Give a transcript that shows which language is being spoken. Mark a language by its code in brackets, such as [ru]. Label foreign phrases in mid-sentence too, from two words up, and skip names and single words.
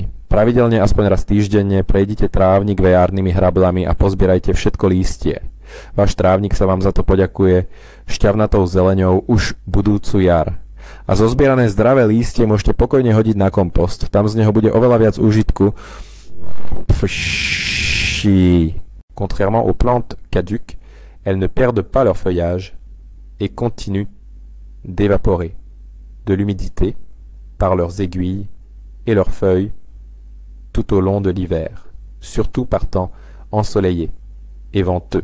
[sk] Pravidelne aspoň raz týždenne prejdite trávnik vejárnymi hrablami a pozbierajte všetko lístie. Váš trávnik sa vám za to poďakuje šťavnatou zeleňou už budúcu jar. A zozbierané zdravé lístie môžete pokojne hodiť na kompost. Tam z neho bude oveľa viac úžitku. [fr] Contrairement aux plantes caduques, elles ne perdent pas leur feuillage et continuent d'évaporer de l'humidité par leurs aiguilles et leurs feuilles tout au long de l'hiver, surtout par temps ensoleillé et venteux.